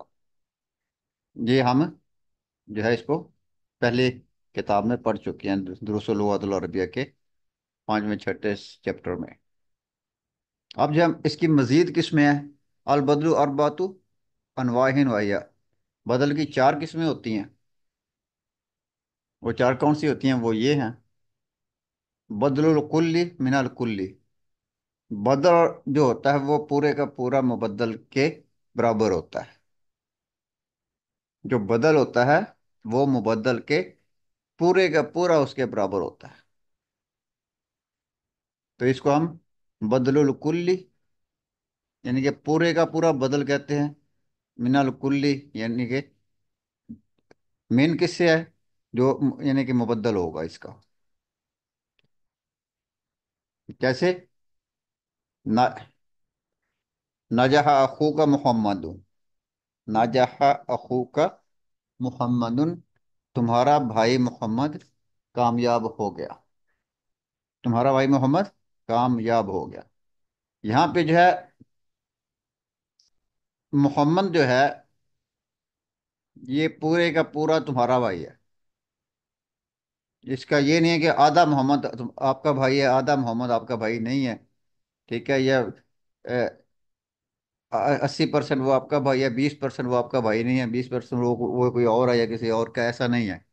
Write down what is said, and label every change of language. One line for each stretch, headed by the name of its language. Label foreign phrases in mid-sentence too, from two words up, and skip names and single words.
Urdu: یہ ہم جو ہے اس کو پہلے کتاب میں پڑھ چکے ہیں، دروس اللغات العربیہ کے 5ویں 6 چیپٹر میں۔ اب جو ہم اس کی مزید قسمیں ہیں،
Arabic: البدل اربعۃ انواع وہیا،
Urdu: بدل کی چار قسمیں ہوتی ہیں، وہ چار کون سی ہوتی ہیں؟ وہ یہ ہیں:
Arabic: بدل الکلی من الکلی،
Urdu: بدل جو ہوتا ہے وہ پورے کا پورا مبدل کے برابر ہوتا ہے، جو بدل ہوتا ہے وہ مبدل کے پورے کا پورا اس کے برابر ہوتا ہے، تو اس کو ہم
Arabic: بدل الکلی
Urdu: یعنی کہ پورے کا پورا بدل کہتے ہیں،
Arabic: من الکلی
Urdu: یعنی کہ مین کس سے ہے؟ جو یعنی کہ مبدل ہوگا اس کا، کیسے؟
Arabic: نجح اخوک محمد، نجح اخوک محمد،
Urdu: تمہارا بھائی محمد کامیاب ہو گیا، تمہارا بھائی محمد کامیاب ہو گیا۔ یہاں پہ جو ہے محمد جو ہے یہ پورے کا پورا تمہارا بھائی ہے، اس کا یہ نہیں ہے کہ آدھا محمد آپ کا بھائی ہے آدھا محمد آپ کا بھائی نہیں ہے، ٹھیک ہے، یہ 80% وہ آپ کا بھائی ہے، 20% وہ آپ کا بھائی نہیں ہے، 20% وہ کوئی اور ہے یا کسی اور کا، ایسا نہیں ہے۔